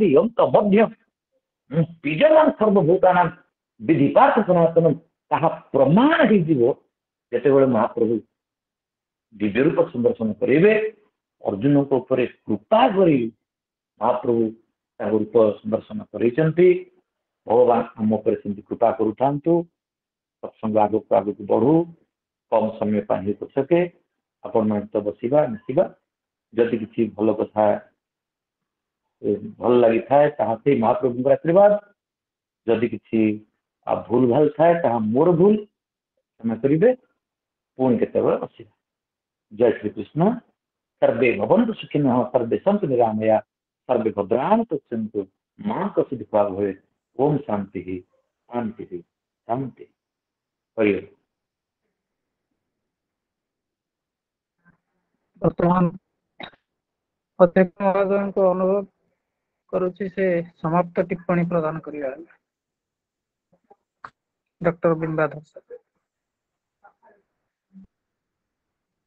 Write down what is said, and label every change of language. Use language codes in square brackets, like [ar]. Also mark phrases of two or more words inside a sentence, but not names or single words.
[or] ଅନ୍ତ ମଧ୍ୟ ମୁଁ ବିଜୟମାନ [sa] सर्वभूतानां विधिपात सनातनम् [or] ତାହା ପ୍ରମାଣ ହେଇଯିବ ଯେତେବେଳେ ମହାପ୍ରଭୁ ଦିବ୍ୟ ରୂପ ସୁଦର୍ଶନ କରିବେ ଅର୍ଜୁନଙ୍କ ଉପରେ କୃପା କରି ମହାପ୍ରଭୁ ତାଙ୍କ ରୂପ ସୁଦର୍ଶନ କରିଛନ୍ତି ଭଗବାନ ଆମ ଉପରେ ସେମିତି କୃପା କରୁଥାନ୍ତୁ ସତ୍ସଙ୍ଗ ଆଗକୁ ଆଗକୁ ବଢୁ କମ ସମୟ ପାଇଁ ହେଇ ପଛକେ ଆପଣମାନେ ତ ବସିବା ମିଶିବା ଯଦି କିଛି ଭଲ କଥା ଭଲ ଲାଗିଥାଏ ତାହା ସେଇ ମହାପ୍ରଭୁଙ୍କର ଆଶୀର୍ବାଦ ଯଦି କିଛି ଭୁଲ ଭାଲ ଥାଏ ତାହା ମୋର ଭୁଲ କ୍ଷମା କରିବେ ପୁଣି କେତେବେଳେ ବସିବା ଜୟ ଶ୍ରୀକୃଷ୍ଣ [sa] सर्वे भवन्तु सुखिनः सर्वे सन्तु निरामया सर्वे भद्राणि पश्यन्तु मा कश्चित् दुःखभाग् भवेत् ओम शान्तिः शान्तिः शान्तिः हरि ओम [or] ବର୍ତ୍ତମାନ ଅଧ୍ୟକ୍ଷ ମହୋଦୟଙ୍କୁ ଅନୁରୋଧ କରୁଛି ସେ ସମାପ୍ତ ଟିପ୍ପଣୀ ପ୍ରଦାନ କରିବା ଡକ୍ଟର ବିମ୍ବାଧର ସାର୍।